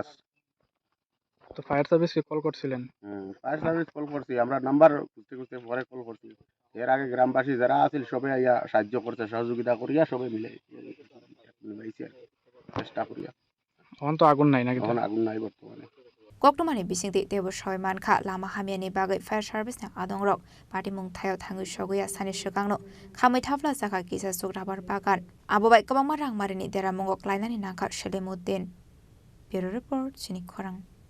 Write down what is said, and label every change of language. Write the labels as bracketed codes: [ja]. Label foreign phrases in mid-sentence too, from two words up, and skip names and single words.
[bn] তো [en] fire serviceকে [bn] কল করছিলেন [en] fire service [bn] কল করছি আমরা নাম্বার খুঁজতে খুঁজতে পরে কল করছি এর আগে গ্রামবাসী যারা আছিল সবাই আইয়া সাহায্য করছে সহযোগিতা করিয়া সবাই মিলে চেষ্টা করিয়া এখন তো আগুন নাই নাকি এখন আগুন নাই বর্তমানে [trp] Koktumani bisingti Devo Shaimanka Lama Hamiani Bagai [en] Fire Service [trp] ni adong rok Patimung Thayo Thangu Shoguya Sani Shukangno Khamai Thafla Saka Kisa Suk Rabar Bagan Abubai Kabang Marang Marini Dera Mongok Lainani Nangka Shelemuddin [en] Bureau Report [trp] Chini Khorang